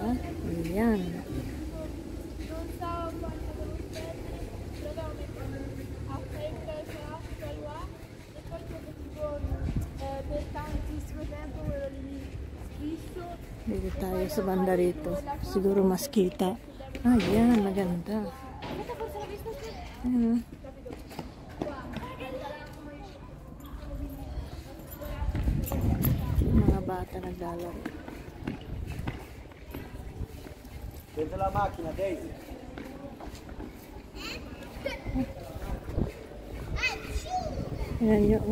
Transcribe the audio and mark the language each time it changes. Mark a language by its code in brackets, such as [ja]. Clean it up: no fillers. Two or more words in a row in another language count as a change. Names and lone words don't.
[tl] Ayan. Dito tayo sa banda rito. Siguro mas kita. Ayan, maganda. Ayan. Mga bata naglalaro. [it] Dentro la macchina, [tl] Daisy. Ayan yun.